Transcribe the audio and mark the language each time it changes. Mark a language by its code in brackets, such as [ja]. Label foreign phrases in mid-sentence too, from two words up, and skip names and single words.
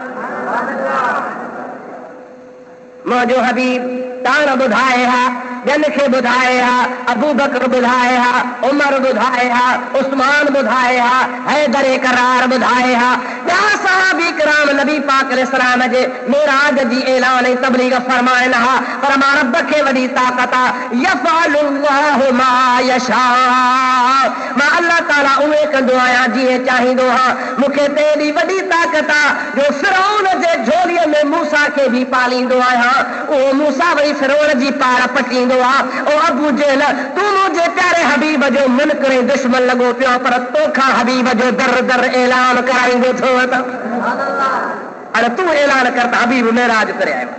[sd] मुंहिंजो हबीब ताण ॿुधाए हा, ॿियनि खे ॿुधाए हा, अबू बकर ॿुधाए हा, उमर ॿुधाए हा, उस्मान ॿुधाए हा, हैदर करार ॿुधाए हा, ॿिया सहाबी किराम नबी पाक अलैहिस्सलाम जे मेराज जी ऐलान ऐं तबलीग फरमाइनि हा। पर मां रब खे वॾी ताक़त आहे, [ar] يفعل الله ما يشاء, [sd] मां अल्लाह ताला उहे कंदो आहियां जीअं चाहींदो हा। मूंखे त एॾी वॾी ताक़त आहे जो फिरौन जे झोलीअ में मूसा खे बि पालींदो आहियां, उहो मूसा वरी फिरौन जी पार पटींदो आहे। ओ अबू जहल, तूं मुंहिंजे प्यारे हबीब जो मुनकर ऐं दुश्मन लॻो पियो, पर तोखां हबीब जो दर दर ऐलान कराईंदो थियो त हाणे तूं ऐलान कर त हबीब मेराज करे आयो।